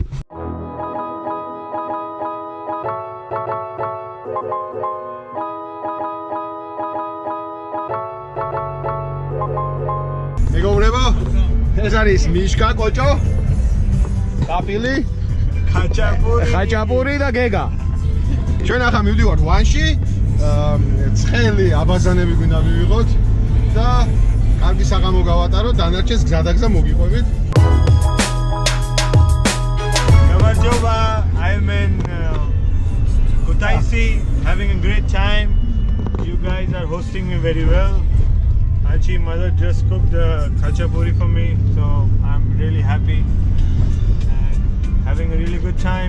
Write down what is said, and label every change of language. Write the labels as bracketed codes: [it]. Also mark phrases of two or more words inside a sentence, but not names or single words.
[ka] მეგობრებო, ეს არის მიშკა კოჭო, კაპილი, ხაჭაპური და გეგა. ჩვენ ახლა მივდივართ ვანში. ცხელი აბაზანები გვინდა მივიღოთ და კარგი საღამო გავატაროთ, დანარჩენს გზადაგზა მოგიყვებით. [en] Gavarjova, I'm in Kutaisi, having a great time. You guys are hosting me very well. Achi mother just cooked khachapuri for me, so I'm really happy and having a really good time.